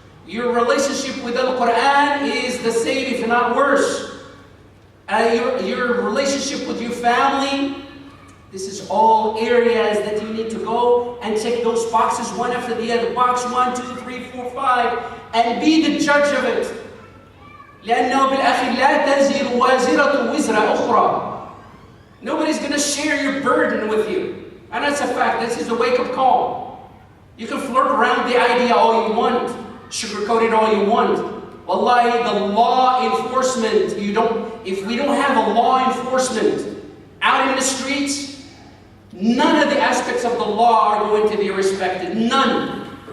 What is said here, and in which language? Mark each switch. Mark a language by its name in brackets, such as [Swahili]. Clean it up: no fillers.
[English] Your relationship with the Quran is the same, if not worse. Your relationship with your family, this is all areas that you need to go and check those boxes one after the other. Box 1, 2, 3, 4, 5, and be the judge of it. [Arabic] لأنه بالآخر لا تزر وازرة وزر أخرى. [English] Nobody's going to share your burden with you. And that's a fact. This is a wake-up call. You can flirt around the idea all you want, sugarcoat it all you want. Wallahi, the law enforcement, if we don't have a law enforcement out in the streets, none of the aspects of the law are going to be respected. None.